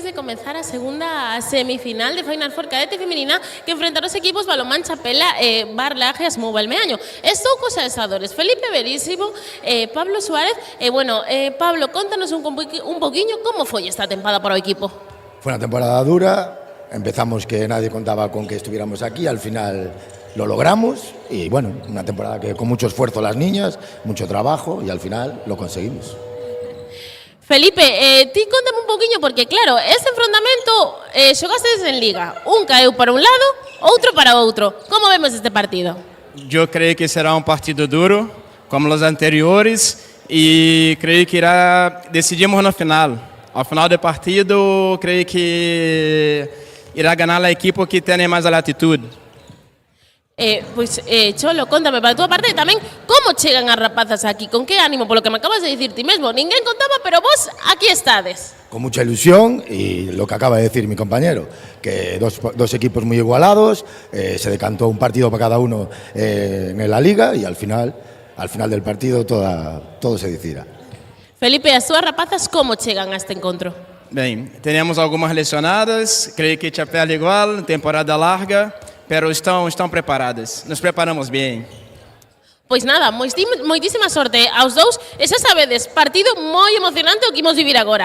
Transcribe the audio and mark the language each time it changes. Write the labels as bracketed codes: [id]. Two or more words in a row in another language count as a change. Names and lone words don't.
[gl] comenzar a segunda semifinal de Final Four cadete femenina que enfrentará os equipos Balonmán Chapela e Barlaje Asmou Balmeaño. Estou cos adestradores Felipe Verísimo, Pablo Suárez. Pablo, contanos un poquinho como foi esta temporada para o equipo. [es] Fue una temporada dura, empezamos que nadie contaba con que estuviéramos aquí, al final lo logramos y bueno, una temporada que con mucho esfuerzo las niñas, mucho trabajo y al final lo conseguimos. [gl] Felipe, ti contame un poquinho, porque claro, este enfrentamento xogastes en Liga. Un caeu para un lado, outro para outro. Como vemos este partido? [pt] Eu creio que será um partido duro, como os anteriores, e creio que decidimos no final. Ao final do partido, creio que irá ganhar a equipe que tem mais a latitude. [gl] Cholo, contame para a túa parte tamén como chegan as rapazas aquí, con que ánimo, polo que me acabas de dicir ti mesmo. Ninguén contaba, pero vos aquí estades. [es] Con mucha ilusión y lo que acaba de decir mi compañero, que dos equipos muy igualados, se decantó un partido para cada uno en la liga y al final del partido todo se decidirá. [gl] Felipe, as túas rapazas como chegan a este encontro? [pt] Bem, temos algumas lesionadas, creio que Chapela igual, temporada larga, pero estão preparadas, nos preparamos bem. [gl] Pois nada, moitísima sorte aos dous, e xa sabedes, partido moi emocionante o que imos vivir agora.